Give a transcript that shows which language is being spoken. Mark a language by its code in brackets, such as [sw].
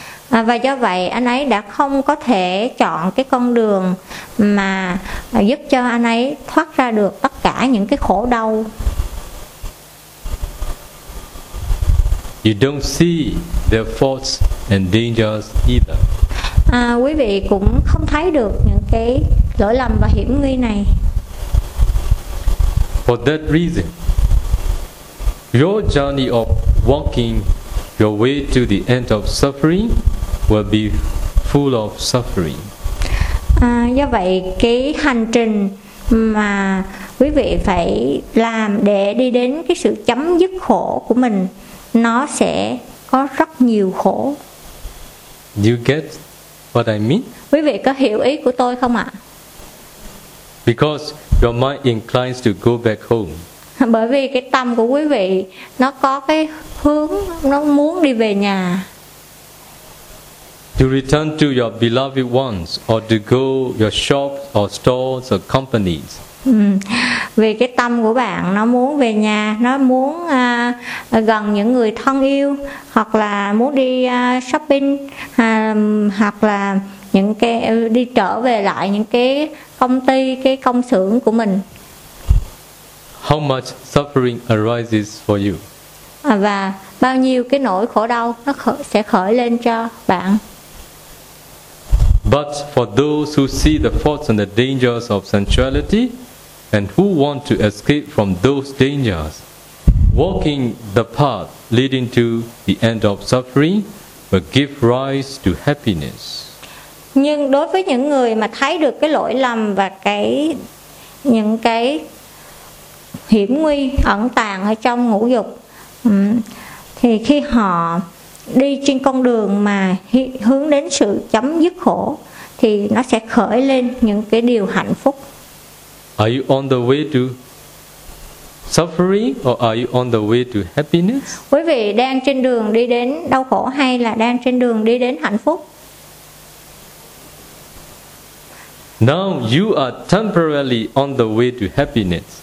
[vi] Và do vậy anh ấy đã không có thể chọn cái con đường mà giúp cho anh ấy thoát ra được tất cả những cái khổ đau. [en] You don't see their faults and dangers either. [vi] quý vị cũng không thấy được những cái lỗi lầm và hiểm nguy này. [en] For that reason, your journey of walking your way to the end of suffering will be full of suffering. [vi] Do vậy cái hành trình mà quý vị phải làm để đi đến cái sự chấm dứt khổ của mình, nó sẽ có rất nhiều khổ. [en] You get what I mean? [vi] Quý vị có hiểu ý của tôi không ạ? [en] Because your mind inclines to go back home. [vi] Bởi vì cái tâm của quý vị nó có cái hướng, nó muốn đi về nhà. [en] To return to your beloved ones, or to go your shops or stores or companies. [vi] Vì cái tâm của bạn nó muốn về nhà, nó muốn gần những người thân yêu, hoặc là muốn đi shopping, hoặc là những cái đi trở về lại những cái công ty, cái công xưởng của mình. [en] How much suffering arises for you? [vi] Và bao nhiêu cái nỗi khổ đau nó sẽ khởi lên cho bạn. [en] But for those who see the faults and the dangers of sensuality and who want to escape from those dangers, walking the path leading to the end of suffering will give rise to happiness. [vi] Nhưng đối với những người mà thấy được cái lỗi lầm và cái những cái hiểm nguy ẩn tàng ở trong ngũ dục, thì khi họ đi trên con đường mà hướng đến sự chấm dứt khổ, thì nó sẽ khởi lên những cái điều hạnh phúc. [en] Are you on the way to suffering or are you on the way to happiness? [vi] Quý vị đang trên đường đi đến đau khổ hay là đang trên đường đi đến hạnh phúc? [en] Now you are temporarily on the way to happiness.